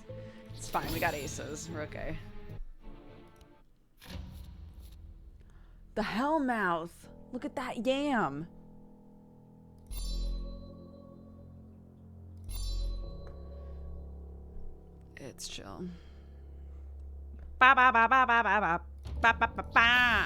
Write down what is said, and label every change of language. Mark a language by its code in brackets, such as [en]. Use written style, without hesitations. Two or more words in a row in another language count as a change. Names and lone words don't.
[en] It's fine, we got aces. We're okay. The Hellmouth. Look at that yam. It's chill. Ba ba ba ba ba ba ba ba ba ba ba.